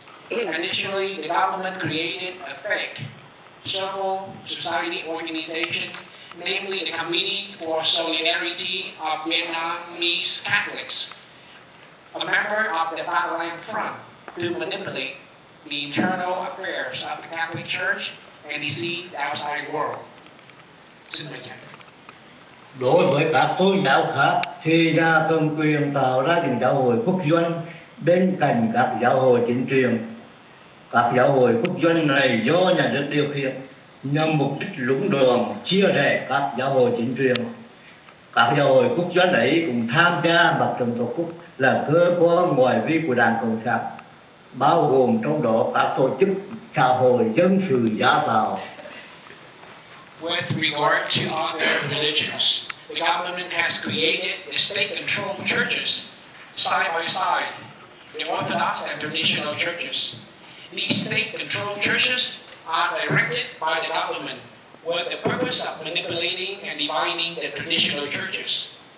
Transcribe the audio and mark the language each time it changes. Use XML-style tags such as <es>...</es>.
<en>Initially, the government created a fake civil society organization, namely the Committee for Solidarity of Vietnamese Catholics, a member of the Fatherland Front, to manipulate the internal affairs of the Catholic Church and deceive the outside world.</en> <vi>Xin mời cha. Đối với các tôn giáo khác thì nhà cầm quyền tạo ra những giáo hội quốc doanh bên cạnh các giáo hội chính truyền. Các giáo hội quốc doanh này do nhà nước điều khiển nhằm mục đích lũng đoạn chia rẽ các giáo hội chính truyền. Các giáo hội quốc doanh ấy cũng tham gia mặt trận tổ quốc là cơ quan ngoại vi của Đảng Cộng sản, bao gồm trong đó các tổ chức xã hội dân sự giá tạo.</vi> <en>With regard to other religions, the government has created the state-controlled churches side by side, the Orthodox and traditional churches. These state-controlled churches are directed by the government with the purpose of manipulating and dividing the traditional churches.</en>